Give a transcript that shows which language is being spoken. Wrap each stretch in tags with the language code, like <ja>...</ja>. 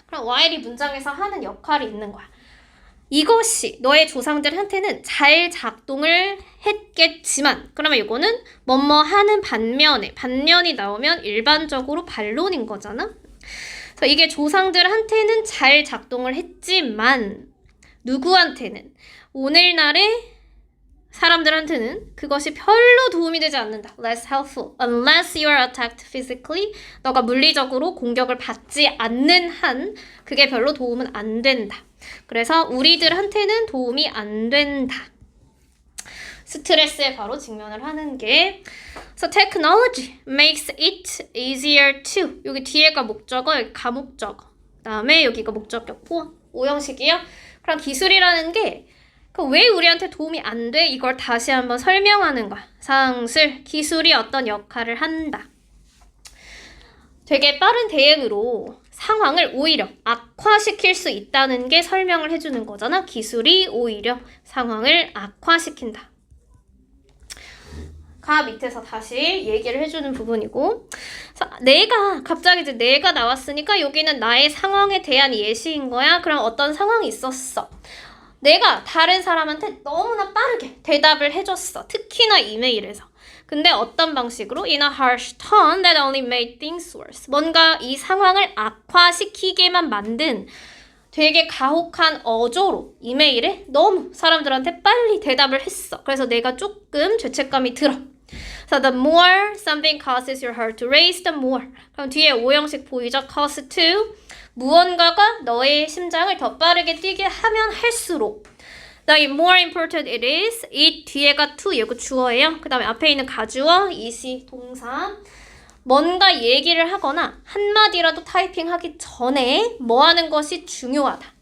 <ko>그럼 while이 문장에서 하는 역할이 있는 거야. 이것이 너의 조상들한테는 잘 작동을 했겠지만 그러면 이거는 뭐뭐 하는 반면이 나오면 일반적으로 반론인 거잖아. 그래서 이게 조상들한테는 잘 작동을 했지만 누구한테는 오늘날의 사람들한테는 그것이 별로 도움이 되지 않는다.</ko> <en>Less helpful unless you are attacked physically.</en> <ko>너가 물리적으로 공격을 받지 않는 한 그게 별로 도움은 안 된다. 그래서 우리들한테는 도움이 안 된다. 스트레스에 바로 직면을 하는 게</ko> <en>So technology makes it easier to</en> <ko>여기 뒤에가 목적어, 여기 가목적어 그 다음에 여기가 목적격 포함 5형식이요. 그럼 기술이라는 게 왜 우리한테 도움이 안 돼? 이걸 다시 한번 설명하는 거야. 상술, 기술이 어떤 역할을 한다. 되게 빠른 대응으로 상황을 오히려 악화시킬 수 있다는 게 설명을 해주는 거잖아. 기술이 오히려 상황을 악화시킨다. 가 밑에서 다시 얘기를 해주는 부분이고 갑자기 이제 내가 나왔으니까 여기는 나의 상황에 대한 예시인 거야. 그럼 어떤 상황이 있었어. 내가 다른 사람한테 너무나 빠르게 대답을 해줬어. 특히나 이메일에서. 근데 어떤 방식으로?</ko> <en>In a harsh tone that only made things worse.</en> <ko>뭔가 이 상황을 악화시키게만 만든 되게 가혹한 어조로 이메일에 너무 사람들한테 빨리 대답을 했어. 그래서 내가 조금 죄책감이 들어.</ko> <en>So the more something causes your heart to race, the more.</en> <ko>그럼 뒤에 5형식 보이죠? cause to. 무언가가 너의 심장을 더 빠르게 뛰게 하면 할수록</ko> <en>The more important it is.</en> <ko>it 뒤에가 to 이거 주어예요. 그 다음에 앞에 있는 가주어, 이시, 동사. 뭔가 얘기를 하거나 한마디라도 타이핑하기 전에 뭐 하는 것이 중요하다.</ko>